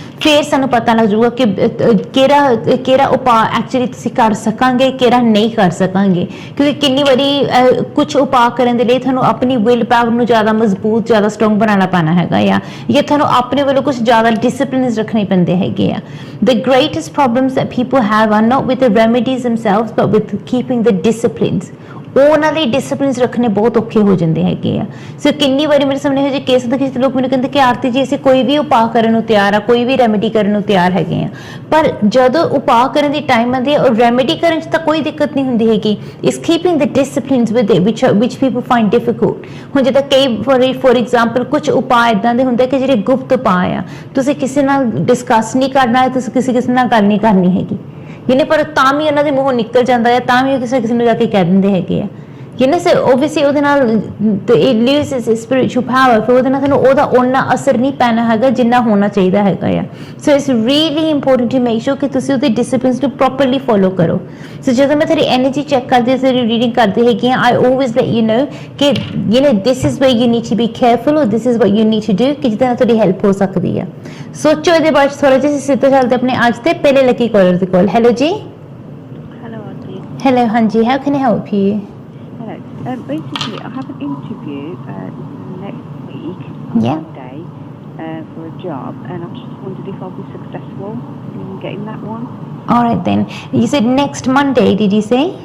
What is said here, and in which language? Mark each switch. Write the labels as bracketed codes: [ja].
[pa] ਫਿਰ ਸਾਨੂੰ ਪਤਾ ਲੱਗ ਜਾਊਗਾ ਕਿ ਕਿਹੜਾ ਉਪਾਅ ਐਕਚੁਅਲੀ ਤੁਸੀਂ ਕਰ ਸਕਾਂਗੇ, ਕਿਹੜਾ ਨਹੀਂ ਕਰ ਸਕਾਂਗੇ। ਕਿਉਂਕਿ ਕਿੰਨੀ ਵਾਰੀ ਕੁਝ ਉਪਾਅ ਕਰਨ ਦੇ ਲਈ ਤੁਹਾਨੂੰ ਆਪਣੀ ਵਿਲ ਪਾਵਰ ਨੂੰ ਜ਼ਿਆਦਾ ਮਜ਼ਬੂਤ, ਜ਼ਿਆਦਾ ਸਟਰੋਂਗ ਬਣਾਉਣਾ ਪੈਣਾ ਹੈਗਾ ਆ, ਜਾਂ ਤੁਹਾਨੂੰ ਆਪਣੇ ਵੱਲੋਂ ਕੁਝ ਜ਼ਿਆਦਾ ਡਿਸਿਪਲਿਨਸ ਰੱਖਣੇ ਪੈਂਦੇ ਹੈਗੇ ਆ। [en] the greatest problems that people have are not with the remedies themselves but with keeping the disciplines। [pa] ਉਹਨਾਂ ਲਈ ਡਿਸਪਲਿਨਸ ਰੱਖਣੇ ਬਹੁਤ ਔਖੇ ਹੋ ਜਾਂਦੇ ਹੈਗੇ ਆ। ਸੋ ਕਿੰਨੀ ਵਾਰੀ ਮੇਰੇ ਸਾਹਮਣੇ ਇਹੋ ਜਿਹੇ ਕੇਸ ਦੇਖੇ ਜਿੱਥੇ ਲੋਕ ਮੈਨੂੰ ਕਹਿੰਦੇ ਕਿ ਆਰਤੀ ਜੀ ਅਸੀਂ ਕੋਈ ਵੀ ਉਪਾਅ ਕਰਨ ਨੂੰ ਤਿਆਰ ਆ, ਕੋਈ ਵੀ ਰੈਮੇਡੀ ਕਰਨ ਨੂੰ ਤਿਆਰ ਹੈਗੇ ਆ, ਪਰ ਜਦੋਂ ਉਪਾਅ ਕਰਨ ਦੀ ਟਾਈਮ ਆਉਂਦੀ ਹੈ ਔਰ ਰੈਮੇਡੀ ਕਰਨ 'ਚ ਤਾਂ ਕੋਈ ਦਿੱਕਤ ਨਹੀਂ ਹੁੰਦੀ ਹੈਗੀ। [en] ਇਸ keeping the disciplines with it which people find difficult. [pa] ਹੁਣ ਜਿੱਦਾਂ ਕਈ ਫੋਰ ਐਗਜ਼ਾਮਪਲ ਕੁਝ ਉਪਾਅ ਇੱਦਾਂ ਦੇ ਹੁੰਦੇ ਕਿ ਜਿਹੜੇ ਗੁਪਤ ਉਪਾਅ ਆ, ਤੁਸੀਂ ਕਿਸੇ ਨਾਲ ਡਿਸਕਸ ਨਹੀਂ ਕਰਨਾ ਹੈ, ਤੁਸੀਂ ਕਿਸੇ ਨਾਲ ਗੱਲ ਨਹੀਂ ਕਰਨੀ ਹੈਗੀ, ਜਿਹਨੇ ਪਰ ਤਾਂ ਵੀ ਉਹਨਾਂ ਦੇ ਮੂੰਹੋਂ ਨਿਕਲ ਜਾਂਦਾ ਹੈ, ਤਾਂ ਵੀ ਉਹ ਕਿਸੇ ਨੂੰ ਜਾ ਕੇ ਕਹਿ ਦਿੰਦੇ ਹੈਗੇ ਆ। ਸੋ ਓਬਵੀਅਸਲੀ ਉਹਦੇ ਨਾਲ [en] It loses its spiritual power. [pa] ਫਿਰ ਉਹਦੇ ਨਾਲ ਤੁਹਾਨੂੰ ਉਹਦਾ ਓਨਾ ਅਸਰ ਨਹੀਂ ਪੈਣਾ ਹੈਗਾ ਜਿੰਨਾ ਹੋਣਾ ਚਾਹੀਦਾ ਹੈਗਾ ਆ। [en] so it's really important to make sure [pa] ਕਿ ਤੁਸੀਂ ਉਹਦੇ ਡਿਸਿਪਲਿਨਸ ਨੂੰ ਪ੍ਰੋਪਰਲੀ ਫੋਲੋ ਕਰੋ। ਸੋ ਜਦੋਂ ਮੈਂ ਤੁਹਾਡੀ ਐਨਰਜੀ ਚੈੱਕ ਕਰਦੀ ਹਾਂ, ਤੁਹਾਡੀ ਰੀਡਿੰਗ ਕਰਦੀ ਹੈਗੀ ਆ, [en] I always let you know [pa] ਕਿ [en] this is where you need to be careful, [pa] ਔਰ [en] this is what you need to do, [pa] ਕਿ ਜਿਹਦੇ ਨਾਲ ਤੁਹਾਡੀ ਹੈਲਪ ਹੋ ਸਕਦੀ ਆ। ਸੋਚੋ ਇਹਦੇ ਬਾਰੇ ਥੋੜਾ ਜਿਹਾ। ਸਿੱਧਾ ਚੱਲਦੇ ਆਪਣੇ ਅੱਜ ਦੇ ਪਹਿਲੇ ਲੱਕੀ ਕਾਲਰ ਦੇ ਕੋਲ। ਹੈਲੋ ਜੀ। [en] Hello, Auntie. Hello, ਹਾਂਜੀ, how can I help you? Hello. Basically, I have an interview next week on Monday for a job, and I just wondered if I'll be successful in getting that one. All right then. You said next Monday, did you say?